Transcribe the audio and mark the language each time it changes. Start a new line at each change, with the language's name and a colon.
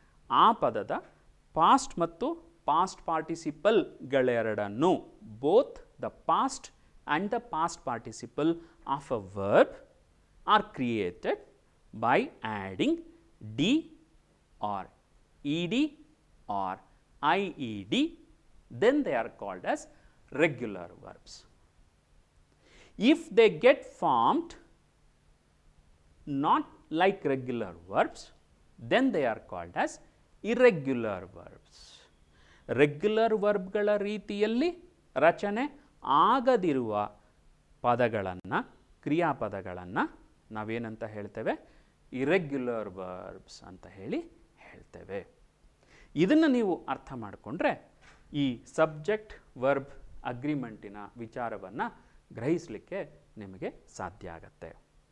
Kannada: ಆ ಪದದ ಪಾಸ್ಟ್ ಮತ್ತು past ಪಾರ್ಟಿಸಿಪಲ್ಗಳೆರಡನ್ನು,
English: Both the past and the past participle of a verb are created by adding D or E D or I E D, then they are called as regular verbs. If they get formed not like regular verbs, then they are called as irregular verbs.
Kannada: Regular ವರ್ಬ್ಗಳ ರೀತಿಯಲ್ಲಿ ರಚನೆ ಆಗದಿರುವ ಪದಗಳನ್ನು, ಕ್ರಿಯಾಪದಗಳನ್ನು ನಾವೇನಂತ ಹೇಳ್ತೇವೆ? Irregular verbs ಅಂತ ಹೇಳ್ತೇವೆ. ಇದನ್ನು ನೀವು ಅರ್ಥ ಮಾಡಿಕೊಂಡ್ರೆ ಈ ಸಬ್ಜೆಕ್ಟ್ ವರ್ಬ್ ಅಗ್ರಿಮೆಂಟಿನ ವಿಚಾರವನ್ನು ಗ್ರಹಿಸಲಿಕ್ಕೆ ನಿಮಗೆ ಸಾಧ್ಯ ಆಗತ್ತೆ.